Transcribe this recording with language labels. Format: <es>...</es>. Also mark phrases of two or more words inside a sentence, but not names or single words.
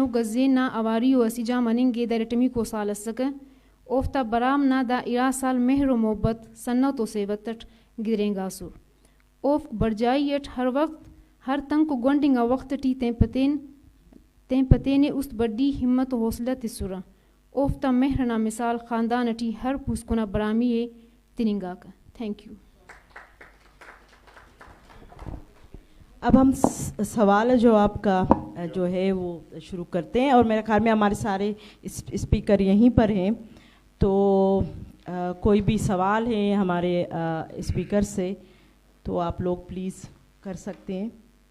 <brh>گزے نہ اواری و اسی جا مننگے درٹمی کو سال سکے اوفتا برام نہ دا ارا سال مہر و محبت سنت و سیوتٹ گریں گاسور اوف برجائی اٹ ہر وقت ہر تنگ کو گونڈنگا وقت ٹی تین پتینے است بڑی ہمت و حوصلہ تسورا اوفتا مہرنا مثال خاندان ٹی ہر پوسکنا برامی تننگا کا.</brh> <en>thank you.</en> <ur>اب ہم سوال جواب کا جو ہے وہ شروع کرتے ہیں اور میرے خیال میں ہمارے سارے اسپیکر یہیں پر ہیں, تو کوئی بھی سوال ہے ہمارے اسپیکر سے تو آپ لوگ پلیز کر سکتے ہیں.</ur>